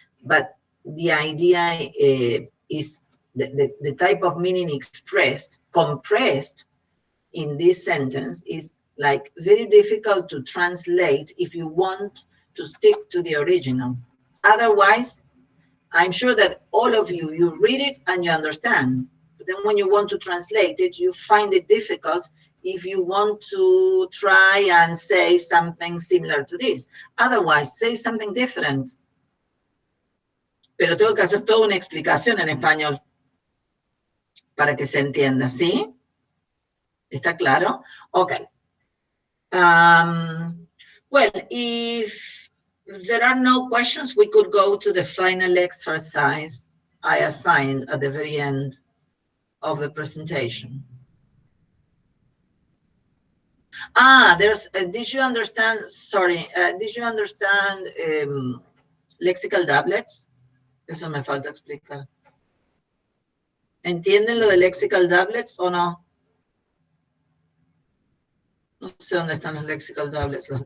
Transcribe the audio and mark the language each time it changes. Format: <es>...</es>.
<en>But the idea is the type of meaning expressed, compressed in this sentence is like very difficult to translate if you want to stick to the original. Otherwise, I'm sure that all of you read it and you understand. But then when you want to translate it, you find it difficult if you want to try and say something similar to this. Otherwise, say something different.</en> <es>Pero tengo que hacer toda una explicación en español para que se entienda, ¿sí? ¿Está claro?</es> <en>Okay. Well, if If there are no questions, we could go to the final exercise I assigned at the very end of the presentation. There's, did you understand, sorry, did you understand lexical doublets?</en> <es>Eso me falta explicar. ¿Entienden lo de lexical doublets o no? No sé dónde están los lexical doublets.</es>